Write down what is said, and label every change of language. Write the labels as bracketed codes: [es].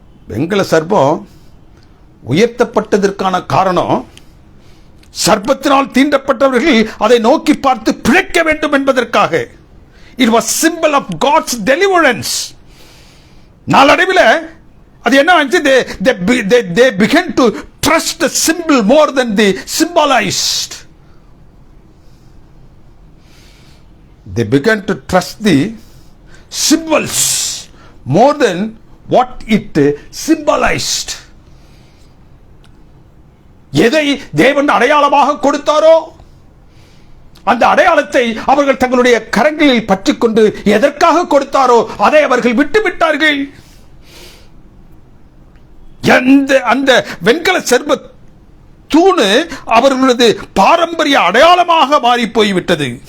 [ta] வெண்கல சர்ப்பம் உயர்த்தப்பட்டதற்கான காரணம், சர்ப்பத்தினால் தீண்டப்பட்டவர்கள் அதை நோக்கி பார்த்து பிழைக்க வேண்டும் என்பதற்காக. [en] It was simple of God's deliverance. [ta] நாளடைவில் அது என்ன ஆச்சு? [en] they began to trust the symbol more than the symbolized. They began to trust the symbols more than what it symbolized. [ta] எதை தேவன் அடையாளமாக கொடுத்தாரோ அந்த அடையாளத்தை அவர்கள் தங்களுடைய கரங்களில் பற்றிக்கொண்டு எதற்காக கொடுத்தாரோ அதை அவர்கள் விட்டுவிட்டார்கள். அந்த வெண்கல சர்ப்ப தூணு அவர்களது பாரம்பரிய அடையாளமாக மாறி போய்விட்டது.